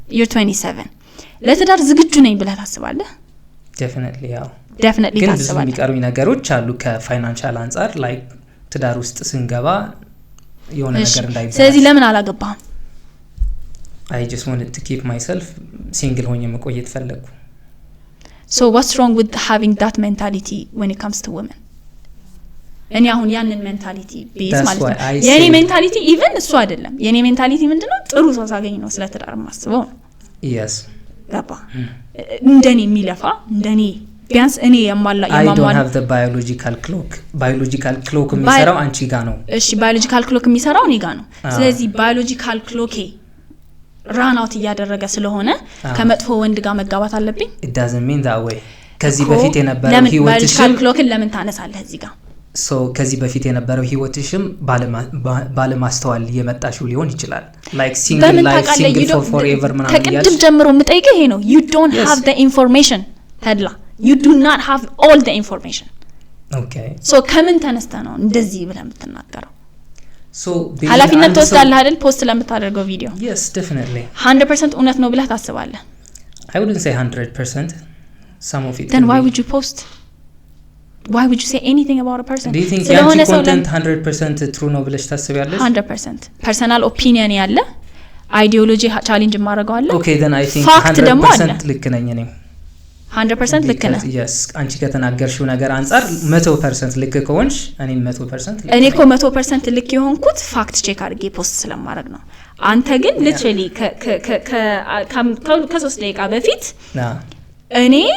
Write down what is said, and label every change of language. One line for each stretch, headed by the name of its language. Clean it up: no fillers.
English: you're 27
Amharic: ለትዳር ዝግጁ ነኝ ብለህ ታስባለህ
English: definitely
Amharic: ታስባለህ ግን ብዙ የሚቀሩኝ ነገሮች አሉ ከፋይናንሻል አንፃር like ትዳር ውስጥ ስንገባ የሆነ ነገር እንዳይባል ስለዚህ ለምን አላገባህም
English: I just wanted to keep myself single
Amharic: ሆኜ መቆየት ፈለኩ
English: so what's wrong with having that mentality when it comes to women
Amharic: እኔ አሁን ያንን ሜንታሊቲ ቤዝ ማለት ነው የኔ ሜንታሊቲ ኢቭን እሱ አይደለም የኔ ሜንታሊቲ ምንድነው ጥሩ ሰው ሳገኝ ነው ስለ ትዳር ማስበው
English: yes
Amharic: ገባ እንደኔ የሚለፋ እንደኔ ቢያንስ እኔ የማላ
English: I don't have the biological clock
Amharic: የሚሰራው አንቺ ጋር ነው እሺ biological clock የሚሰራው እኔ ጋር ነው ስለዚህ biological clock ራን አውት ያደረገ ስለሆነ ከመጥፎ ወንድ ጋር መጋባት አለብኝ
English: it doesn't mean that way
Amharic: ከዚህ በፊት የነበረው biological clock ለምን ታነሳለህ እዚህ ጋር so ከዚህ በፊት የነበረው ህይወትሽም ባለማስተዋል የመጣሽው ሊሆን ይችላል
English: like single life single for forever
Amharic: ምናምን ያልሽ ከቅድም ጀምሮ የምጠይቀው ይሄ ነው
English: you don't have the information ተድላ you do not have all the information okay
Amharic: so ከምን ተነስተ ነው እንደዚህ ብለህ የምትናገረው so ኃላፊነት ተወስዳለህ አይደል ፖስት ለምታደርገው ቪዲዮ
English: yes definitely
Amharic: 100% እውነት ነው ብለህ ታስባለህ
English: I wouldn't say 100% some of it then why would you post why would you say anything about a person do you think your content 100% true
Amharic: ነው ብለሽ ታስቢያለሽ
English: 100% personal opinion ያለ ideology challenge ማድረገው አለ okay then I think
Amharic: 100% ልክ ነኝ እኔ 100% ልክ ነኝ yes አንቺ ከተናገርሽው ነገር አንፃር 100% ልክ ከሆንሽ እኔ 100% ልክ እኔ እኮ 100% ልክ የሆንኩት ፋክት ቼክ አድርጌ ፖስት ስለማድረግ ነው አንተ ግን literally ከ3 ደቂቃ በፊት እኔ